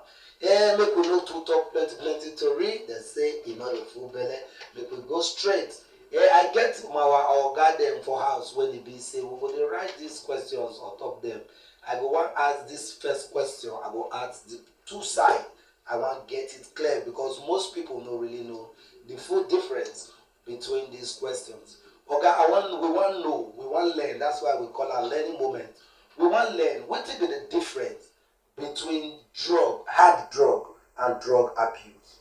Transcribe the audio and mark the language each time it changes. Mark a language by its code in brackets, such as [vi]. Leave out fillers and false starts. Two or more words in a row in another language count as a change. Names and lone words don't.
[pcm] Make we no too talk plenty tori. Dem say e no dey full belle. Make we go straight. I get our oga dem for house when e be say we go dey write these questions on top dem. I go wan ask this first question. I go ask the two side. I wan get it clear because most people no really know the full difference between these questions. Oga, we wan learn. That's why we call am learning moment. We wan learn wetin be the difference between hard drug and drug abuse.